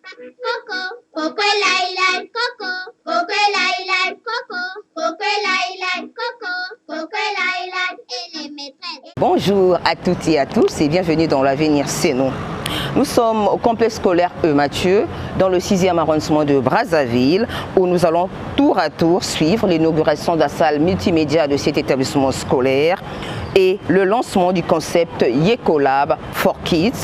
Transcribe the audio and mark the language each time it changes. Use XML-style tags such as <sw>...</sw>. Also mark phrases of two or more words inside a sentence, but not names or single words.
<fr>Coco, coco lai lai, coco, coco lai lai, coco, coco lai lai, coco, coco lai lai, et les maîtresses. Bonjour à toutes et à tous et bienvenue dans l'avenir c'est nous. Nous sommes au complexe scolaire E. Mathieu, dans le 6e arrondissement de Brazzaville, où nous allons tour à tour suivre l'inauguration de la salle multimédia de cet établissement scolaire et le lancement du concept Yekolab for Kids.</fr>